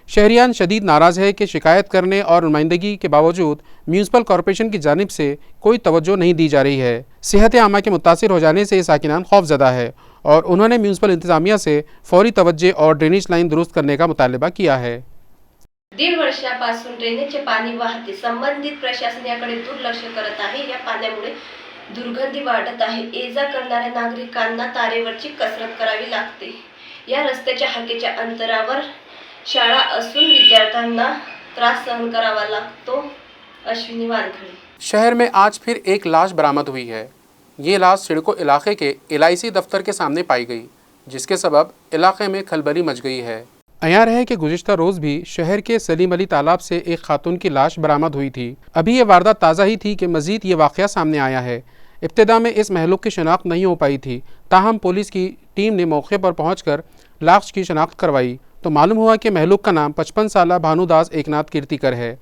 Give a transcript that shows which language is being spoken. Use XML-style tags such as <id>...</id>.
<hi>शहरियान शदीद नाराज़ है कि शिकायत करने और नुमाइंदगी के बावजूद म्यूनसिपल कॉरपोरेशन की जानिब से कोई तवज्जो नहीं दी जा रही है। सेहत आमा के मुतासिर हो जाने से साकिनान खौफजदा है और उन्होंने म्यूनसिपल इंतज़ामिया से फौरी तवज्जो और ड्रेनेज लाइन दुरुस्त करने का मुतालबा किया है।</hi> <mr>1.5 वर्षापासून ड्रेनेजचे पाणी वाहते संबंधित प्रशासन याकडे दुर्लक्ष करत आहे। या पाण्यामुळे दुर्गंधी वाढत आहे। ये-जा करणाऱ्या नागरिकांना तारेवरची कसरत करावी लागते। या रस्त्याच्या हाकेच्या अंतरावर शाळा असून विद्यार्थ्यांना त्रास सहन करावा लागतो। अश्विनी वानखड़े।</mr> <hi>शहर में आज फिर एक लाश बरामद हुई है। ये लाश सिडको इलाके के LIC दफ्तर के सामने पाई गई, जिसके सबब इलाके में खलबली मच गई है। अयार है कि गुज़िश्ता रोज़ भी शहर के सलीम अली तालाब से एक खातून की लाश बरामद हुई थी। अभी ये वारदात ताज़ा ही थी कि मज़ीद ये वाक़या सामने आया है। इब्तिदा में इस महलूक की शनाख्त नहीं हो पाई थी, ताहम पुलिस की टीम ने मौके पर पहुंचकर लाश की शनाख्त करवाई तो मालूम हुआ कि महलूक का नाम 55 साला भानुदास एकनाथ कीर्तिकर है।</hi>